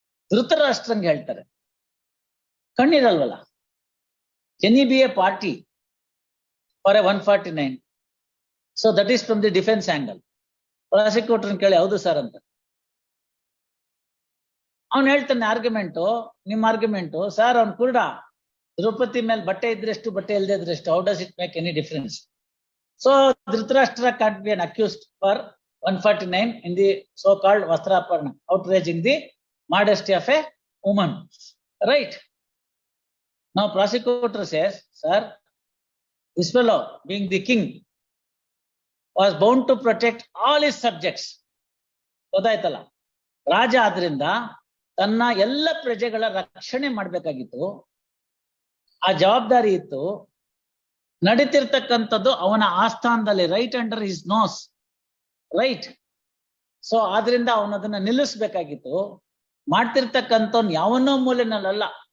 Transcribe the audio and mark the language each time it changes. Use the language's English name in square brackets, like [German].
[Kannada] ಧೃತರಾಷ್ಟ್ರಂಗೆ ಹೇಳ್ತಾರೆ, ಕಣ್ಣಿರಲ್ವಲ್ಲ, [English] Can you be a party for a 149? So that is from the defence angle. [Kannada] Prosecutor ಕೇಳಿ, ಹೌದು sir ಅಂತ. ಅವ್ನು ಹೇಳ್ತಾನೆ ಆರ್ಗ್ಯುಮೆಂಟು, ನಿಮ್ ಆರ್ಗ್ಯುಮೆಂಟು, ಸರ್ ಅವ್ನು ಕುರುಡ, ದ್ರೌಪದಿ ಮೇಲೆ ಬಟ್ಟೆ ಇದ್ರೆಷ್ಟು, ಬಟ್ಟೆ ಇಲ್ಲದೆ ಇದ್ರೆಷ್ಟು, [English] How does it make any difference? So Dhritarashtra can't be an accused for 149 in the so called vastrapaharana, outraging the modesty of a woman, right? Now prosecutor says, sir, this fellow being the king was bound to protect all his subjects. [Kannada] ಗೊತ್ತಾಯ್ತಲ್ಲ, ರಾಜ ಆದ್ರಿಂದ ತನ್ನ ಎಲ್ಲ ಪ್ರಜೆಗಳ ರಕ್ಷಣೆ ಮಾಡ್ಬೇಕಾಗಿತ್ತು, ಆ ಜವಾಬ್ದಾರಿ ಇತ್ತು. ನಡೀತಿರ್ತಕ್ಕಂಥದ್ದು ಅವನ ಆಸ್ಥಾನದಲ್ಲಿ, [English] right under his nose, [Kannada] right. So ಆದ್ರಿಂದ ಅವನದನ್ನ ನಿಲ್ಲಿಸ್ಬೇಕಾಗಿತ್ತು. ಮಾಡ್ತಿರ್ತಕ್ಕಂಥವ್ನು ಯಾವನ್ನೋ ಮೂಲೆನಲ್ಲ.